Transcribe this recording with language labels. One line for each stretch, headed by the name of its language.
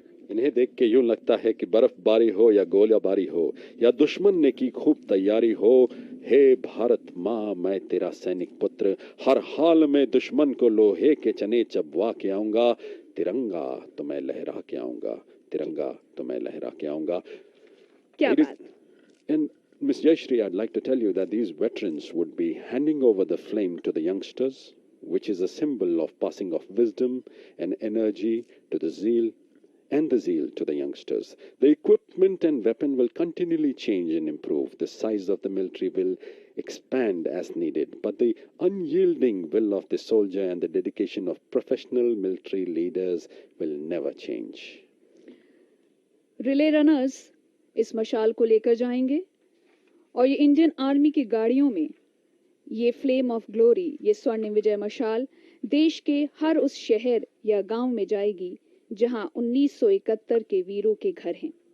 Hindi: इन्हें देख के यूं लगता है कि बर्फबारी हो या गोलाबारी हो या दुश्मन ने की खूब तैयारी हो, हे भारत माँ मैं तेरा सैनिक पुत्र, हर हाल में दुश्मन को लोहे के चने चबवा के आऊंगा, तिरंगा तो मैं लहरा के आऊंगा, तिरंगा तो मैं लहरा के आऊंगा। क्या बात।
English: And Ms. Jayashree, I'd like to tell you that these veterans would be handing over the flame to the youngsters, which is a symbol of passing of wisdom and energy to the zeal and the zeal to the youngsters. The equipment and weapon will continually change and improve. The size of the military will expand as needed, but the unyielding will of the soldier and the dedication of professional military leaders will never change. Relay runners
Hindi: इस मशाल को लेकर जाएंगे और ये Indian army की गाड़ियों में ये
English: flame of glory,
Hindi: ये स्वर्णिम विजय मशाल देश के हर उस शहर या गांव में जाएगी जहां 1971 के वीरों के घर हैं।